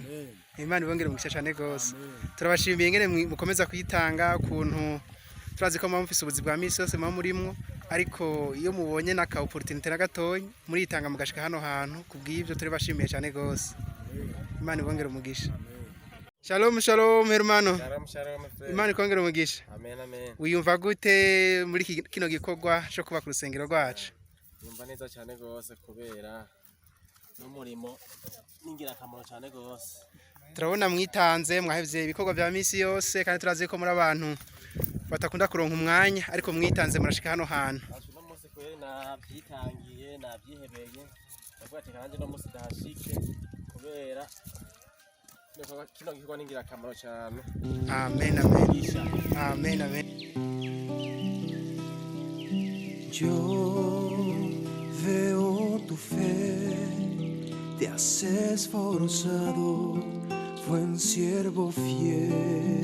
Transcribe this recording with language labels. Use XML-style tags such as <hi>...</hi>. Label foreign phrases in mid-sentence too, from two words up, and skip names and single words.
<rn>Imana ibongere umugisha cyane gose. Turabashimiye ngene mukomeza kwitanga kuntu turazi ko mufise ubuzi bwa misi yose murimwo, ariko iyo mubonye naka opportunity na gatoyi muri itanga mugashika hano hantu kubw'ivyo turabashimiye cyane gose. Imana ibongere umugisha.</rn> <he>Shalom, shalom hermano. Shalom, shalom.</he> <rn>Imana ikongera umugisha. Amen, amen. Wiyumva gute muri kino gikorwa cyo kuba ku rusengero rwacu? Yumva neza cyane gose kubera n'umurimo ningira akamaro cyane gose. Turabona mwitanze mwahevye ibikorwa bya misi yose, kandi turazi ko muri abantu batakunda kuronka umwanya, ariko mwitanze murashika hano hantu. No munsi kweri nabyitangiye nabyihebeye, ndavuga ati kandi no munsi dahashike kubera kino gikorwa ningira akamaro cyane. Amen, amen. Amen, amen.</rn> <es>Yo fe te has esforzado, buen siervo fiel.</es>